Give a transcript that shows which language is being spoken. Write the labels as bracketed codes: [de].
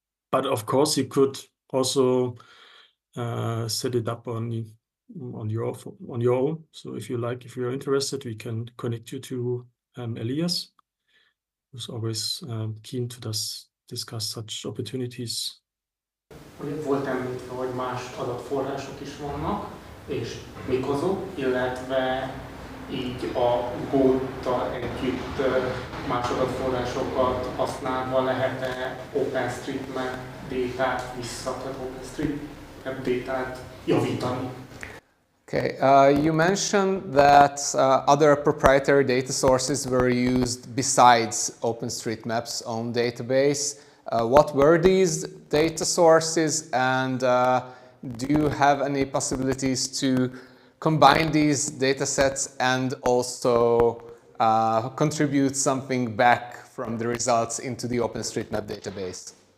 [en] But of course, you could also set it up on your own. So if you're interested, we can connect you to Elias, who's always keen to discuss such opportunities. [hu] Volt említve, hogy más adatforrások is vannak, és mik azok, illetve így a GOAT-tal együtt más adatforrásokat használva lehet-e OpenStreetMap dátát tehát OpenStreetMap dátát javítani? [en] Okay, you mentioned that other proprietary data sources were used besides OpenStreetMap's own database. What were these data sources, and do you have any possibilities to combine these data sets and also contribute something back from the results into the OpenStreetMap database?